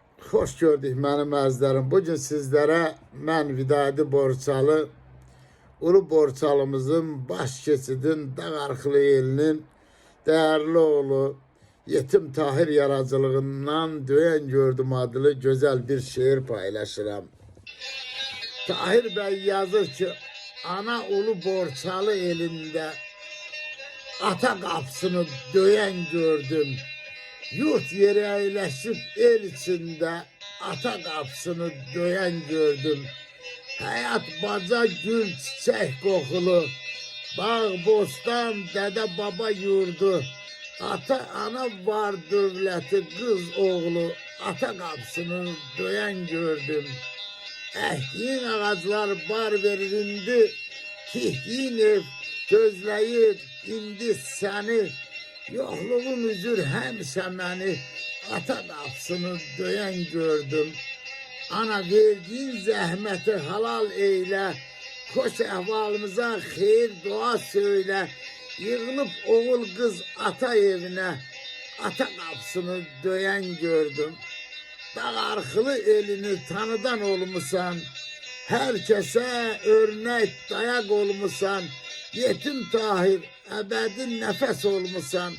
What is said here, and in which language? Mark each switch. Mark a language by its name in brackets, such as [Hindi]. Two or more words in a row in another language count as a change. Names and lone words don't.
[Azerbaijani] Hoş gördük mənim əzizlərim. Bugün sizlərə mən Vidadi Borçalı, Ulu Borçalımızın baş keçidin Dağarxılı elinin değerli oğlu Yetim Tahir yaradıcılığından Döyen Gördüm adlı güzel bir şiir paylaşıram. Tahir bəy yazır ki, ana Ulu Borçalı elinde ata kapısını döyen gördüm. Yurt yeri eyleşip el içinde ata kapısını döyen gördüm. Hayat baca gül çiçek kokulu, bağ bostan dede baba yurdu. Ata ana var devleti kız oğlu, ata kapısını döyen gördüm. Ehdiğin ağaçlar bar verir indi, tihdiğin ev gözleyir indi seni. Yokluğun üzür həmişə məni ata qapısını döyen gördüm. Ana verdiğin zəhməti halal eyle, xoş əhvalımıza xeyir dua söyle. Yığılıb oğul kız ata evine, ata qapısını döyen gördüm. Dağarxılı elini tanıdan olmusan, herkese örnek dayak olmusan. Yetim Tahir ebedi nefes olmusan.